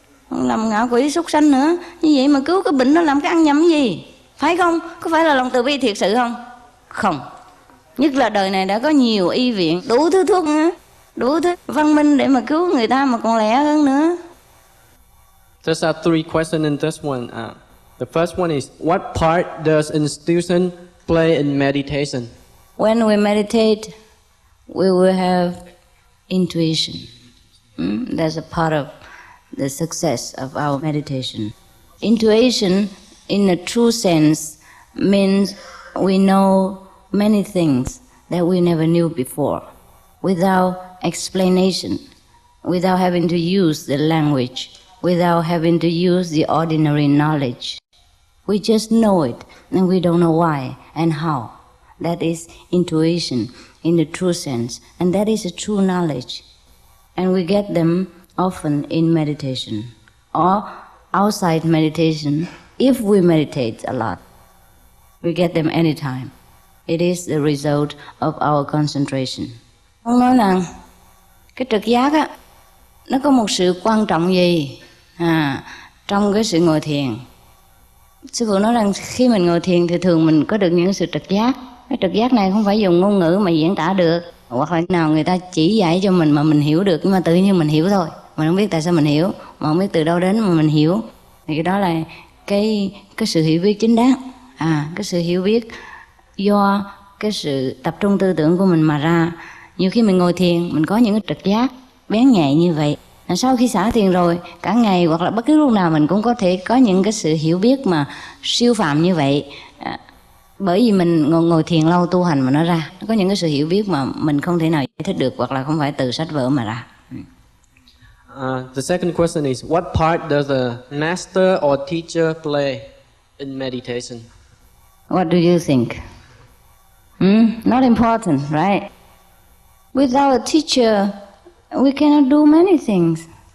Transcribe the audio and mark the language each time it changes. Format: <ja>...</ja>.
<vi>Làm ngạo quỷ súc sanh nữa. Như vậy mà cứu cái bệnh đó làm cái ăn nhầm gì? Phải không? Có phải là lòng từ bi thiệt sự không? Không. Nhất là đời này đã có nhiều y viện, đủ thứ thuốc nữa, đủ thứ văn minh để mà cứu người ta mà còn lẹ hơn nữa.</vi> <en>There's 3 questions in this one. The first one is, what part does institution play in meditation? When we meditate, we will have intuition. That's a part of the success of our meditation. Intuition, in a true sense, means we know many things that we never knew before, without explanation, without having to use the language, without having to use the ordinary knowledge. We just know it, and we don't know why and how. That is intuition in the true sense, and that is a true knowledge. And we get them often in meditation, or outside meditation, if we meditate a lot. We get them anytime. It is the result of our concentration.</en> <vi>Ông nói là cái trực giác á, nó có một sự quan trọng gì trong cái sự ngồi thiền. Sư phụ nói rằng khi mình ngồi thiền thì thường mình có được những sự trực giác. Cái trực giác này không phải dùng ngôn ngữ mà diễn tả được, hoặc là nào người ta chỉ dạy cho mình mà mình hiểu được, nhưng mà tự nhiên mình hiểu thôi. Mình không biết tại sao mình hiểu, mà không biết từ đâu đến mà mình hiểu. Thì cái đó là cái sự hiểu biết chính đáng. Cái sự hiểu biết do cái sự tập trung tư tưởng của mình mà ra. Nhiều khi mình ngồi thiền, mình có những cái trực giác bén nhạy như vậy. Sau khi xả thiền rồi, cả ngày hoặc là bất cứ lúc nào mình cũng có thể có những cái sự hiểu biết mà siêu phàm như vậy. Bởi vì mình ngồi thiền lâu tu hành mà nó ra. Nó có những cái sự hiểu biết mà mình không thể nào giải thích được, hoặc là không phải từ sách vở mà ra.</vi> <en>The second question is, what part does the master or teacher play in meditation? What do you think? Not important, right? Without a teacher, we cannot do many things.</en>